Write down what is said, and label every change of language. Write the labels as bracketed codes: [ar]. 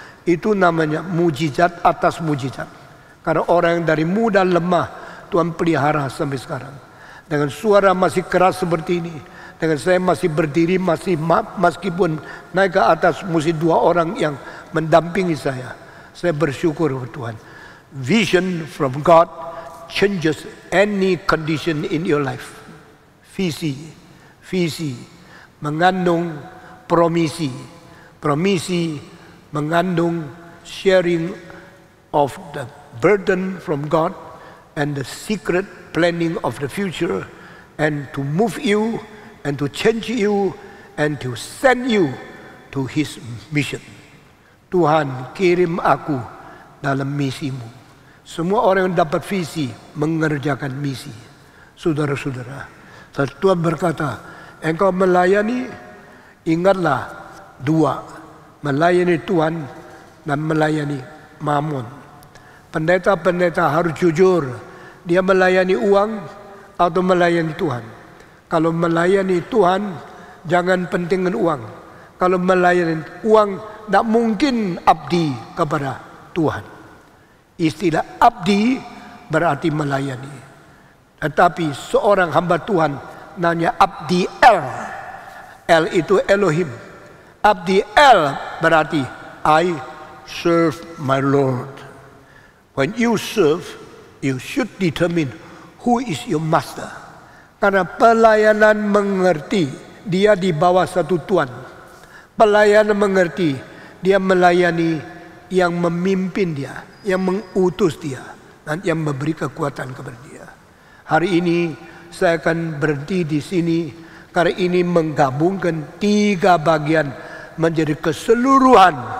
[id] Itu namanya mujizat atas mujizat. Karena orang yang dari muda lemah Tuhan pelihara sampai sekarang. Dengan suara masih keras seperti ini. Dengan saya masih berdiri, meskipun naik ke atas mesti 2 orang yang mendampingi saya. Saya bersyukur kepada Tuhan. [en] Vision from God changes any condition in your life. [id] Visi mengandung promisi. Promisi mengandung [en] sharing of the burden from God and the secret planning of the future, and to move you and to change you and to send you to His mission. [id] Tuhan kirim aku dalam misimu. Semua orang yang dapat visi mengerjakan misi. Saudara-saudara, Tuhan berkata, engkau melayani, ingatlah 2, melayani Tuhan dan melayani Mammon. Pendeta-pendeta harus jujur, dia melayani uang atau melayani Tuhan. Kalau melayani Tuhan, jangan pentingkan uang. Kalau melayani uang, tidak mungkin abdi kepada Tuhan. Istilah abdi berarti melayani. Tetapi seorang hamba Tuhan namanya abdi El. El itu Elohim. Abdi El berarti [en] I serve my Lord. When you serve, you should determine who is your master. [id] Karena pelayanan mengerti dia di bawah satu Tuhan. Pelayanan mengerti dia melayani yang memimpin dia, yang mengutus dia, dan yang memberi kekuatan kepada dia. Hari ini saya akan berhenti di sini karena ini menggabungkan 3 bagian menjadi keseluruhan.